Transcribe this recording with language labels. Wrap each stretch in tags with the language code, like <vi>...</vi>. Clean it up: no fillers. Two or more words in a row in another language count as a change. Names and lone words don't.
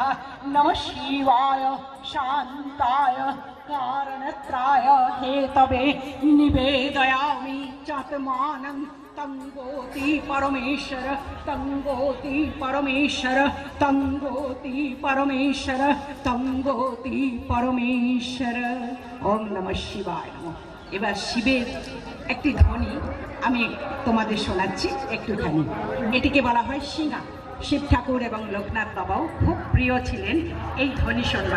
<sa>नमः शिवाय शान्ताय कारणत्राय हेतवे निवेदयामि चात्मानं तंगोति परमेश्वर तंगोति परमेश्वर तंगोति परमेश्वर तंगोति परमेश्वर। ओम नमः शिवाय नमः।</sa> <bn>এবার শিবের একটি ধ্বনি আমি তোমাদের শোনাচ্ছি একটুখানি। এটিকে বলা হয় সিঙ্গা। শিব ঠাকুর এবং লোকনাথ বাবাও খুব প্রিয় ছিলেন এই ধ্বনি শুনবার।</bn>